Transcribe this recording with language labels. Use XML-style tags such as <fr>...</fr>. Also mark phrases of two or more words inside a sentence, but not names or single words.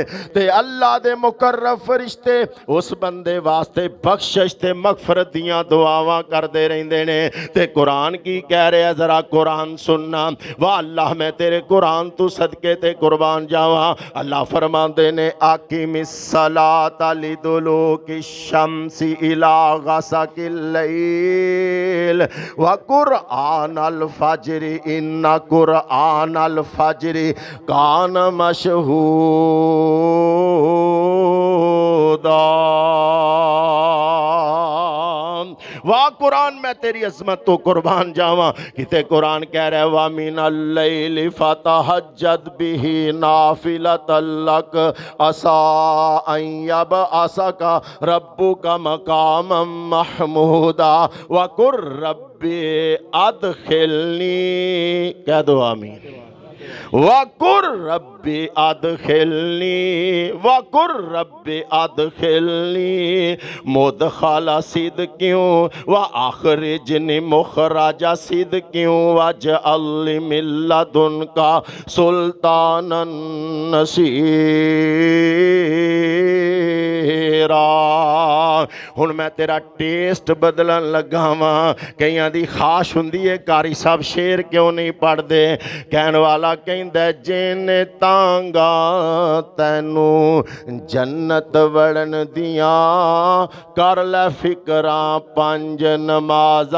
<pa>تے اللہ دے مقرب فرشتے اس بندے واسطے بخشش تے مغفرت دیاں دعاواں کردے رہندے نے. تے قرآن کی کہہ رہا، ذرا قرآن سننا. واہ اللہ، میں تیرے قرآن تو صدقے تے قربان جاوا. اللہ فرماندے نے</pa> <ar>أقم الصلاة لدلوك الشمس إلى غسق الليل وقرآن الفجر إن قرآن الفجر كان مشهودا.</ar> <pa>واہ قرآن، میں تیری عظمت تو قربان جاوا. کتے قرآن کہہ رہا ہے</pa> <ar>ومن الليل فتهجد به نافلة لك عسى أن يبعثك ربك مقاما محمودا وقل رب أدخلني.</ar> <ur>کہہ دو آمین.</ur> <ar>وقل رب أدخلني، وقل رب أدخلني مدخل صدق وأخرجني مخرج صدق واجعل من لدنك سلطانا نصيرا.</ar> <pa>ہن میں تیرا ٹیسٹ بدلن لگا واں. کئیاں دی خواہش ہندی ہے قاری صاحب شعر کیوں نہیں پڑھدے. کہن والا کہندا جن تانگا تینوں جنت وڑن دیاں کر لے فکراں 5 نمازاں.</pa>